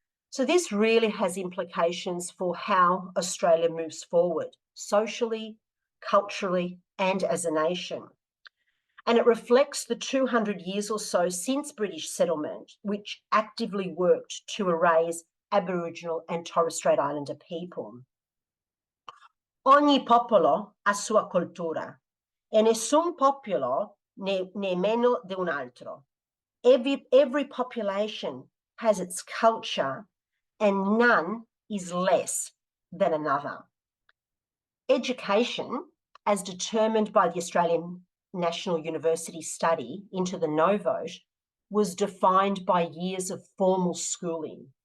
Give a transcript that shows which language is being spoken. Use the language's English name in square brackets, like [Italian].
[English] So this really has implications for how Australia moves forward, socially, culturally, and as a nation. And it reflects the 200 years or so since British settlement, which actively worked to erase Aboriginal and Torres Strait Islander people. [Italian] Ogni popolo ha sua cultura e nessun popolo ne meno di un altro. [English] Every population has its culture and none is less than another. Education, as determined by the Australian National University study into the no vote, was defined by years of formal schooling.